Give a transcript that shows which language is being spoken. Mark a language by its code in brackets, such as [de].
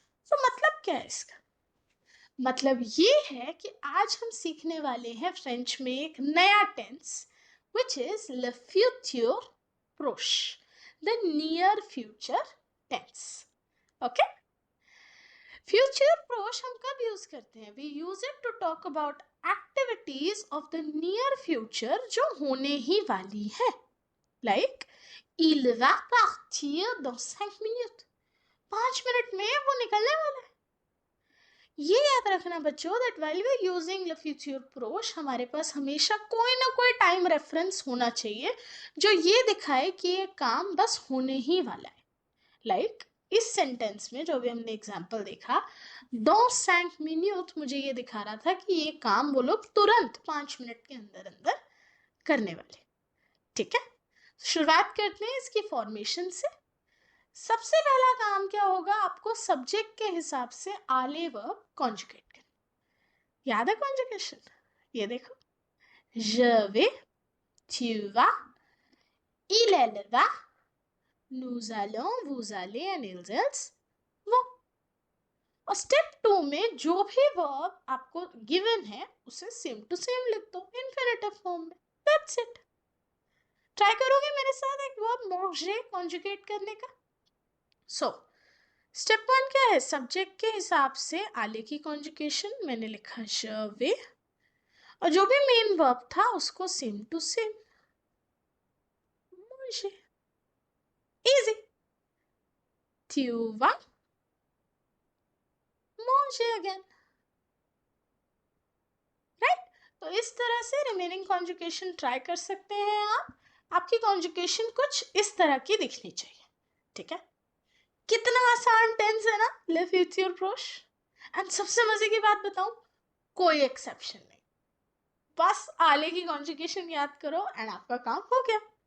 [hi] तो मतलब क्या है इसका? मतलब ये है कि आज हम सीखने वाले हैं फ्रेंच में एक नया tense [en] which is le futur proche, the near future tense. Okay? [hi] Future proche हम कब यूज करते हैं? [en] We use it to talk about activities of the near future [hi] जो होने ही वाली है. [fr] Like, il va partir dans 5 minutes. [hi] 5 minute में वो निकलने वाला है. ये याद रखना बच्चों [en] that while we are using the future proche [hi] हमारे पास हमेशा कोई ना कोई टाइम रेफरेंस होना चाहिए जो ये दिखाए कि ये काम बस होने ही वाला है. Like, इस सेंटेंस में जो भी हमने एग्जाम्पल देखा, 2 5 मिनट, मुझे ये दिखा रहा था कि ये काम वो लोग तुरंत 5 मिनट के अंदर अंदर करने वाले। ठीक है, शुरुआत करते हैं इसकी फॉर्मेशन से। सबसे पहला काम क्या होगा, आपको सब्जेक्ट के हिसाब से आले वर्ब कॉन्जुगेट करना। याद है कॉन्जुगेशन? ये देखो, [fr] je vais, tu vas, elle va, nous allons, vous allez and ils vont। [hi] और स्टेप 2 में जो भी वर्ब आपको गिवन है उसे सेम टू सेम लिख दो इन्फिनेटिव फॉर्म में। That's it. ट्राई करोगे मेरे साथ एक वर्ब manger कॉन्जुगेट करने का? सो स्टेप 1 क्या है, सब्जेक्ट के हिसाब से आले की कॉन्जुगेशन मैंने लिखा je vais, और जो भी मेन वर्ब था उसको same to same manger। Easy. [fr] tu vas manger again, राइट? [hi] तो इस तरह से रिमेनिंग कॉन्जुगेशन ट्राई कर सकते हैं आप। आपकी कॉन्जुगेशन कुछ इस तरह की दिखनी चाहिए। ठीक है, कितना आसान टेंस है ना, ले फ्यूचर प्रोश। एंड सबसे मजे की बात बताऊं, कोई एक्सेप्शन नहीं, बस आले की कॉन्जुगेशन याद करो एंड आपका काम हो गया।